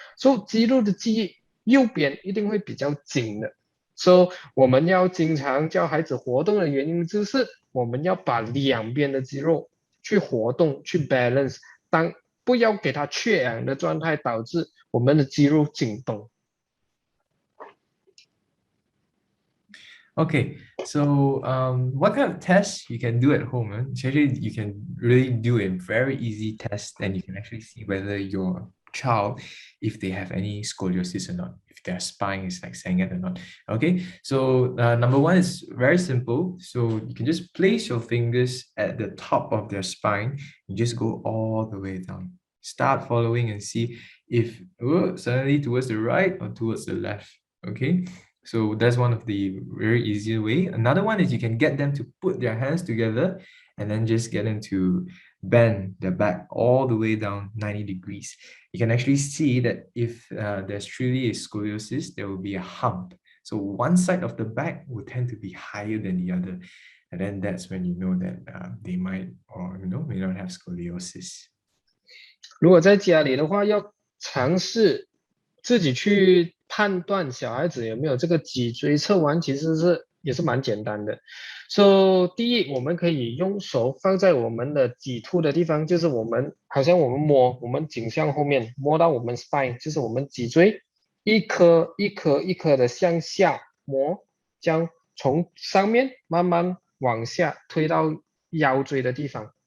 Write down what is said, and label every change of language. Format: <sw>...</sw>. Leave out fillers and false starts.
<zh>所以肌肉的记忆右边一定会比较紧的。所以我们要经常教孩子活动的原因就是我们要把两边的肌肉去活动，去 balance， 不要给它缺氧的状态，导致我们的肌肉紧绷。</zh> <en>Okay, so what kind of tests you can do at home? Actually, you can really do a very easy test, and you can actually see whether your child, if they have any scoliosis or not, if their spine is like sagging or not. Okay, so number one is very simple. So you can just place your fingers at the top of their spine and just go all the way down. Start following and see if suddenly towards the right or towards the left. Okay. So that's one of the very easy way. Another one is you can get them to put their hands together and then just get them to bend their back all the way down 90 degrees. You can actually see that if there's truly a scoliosis, there will be a hump. So one side of the back will tend to be higher than the other. And then that's when you know that they might or may not have scoliosis.</en> <zh>如果在家里的话，要尝试自己去判断小孩子有没有这个脊椎侧弯，其实也是蛮简单的。第一，我们可以用手放在我们的脊突的地方，就是好像我们摸我们颈项后面，摸到我们 spine， 就是我们脊椎，一颗一颗的向下摸，将从上面慢慢往下推到腰椎的地方。</zh>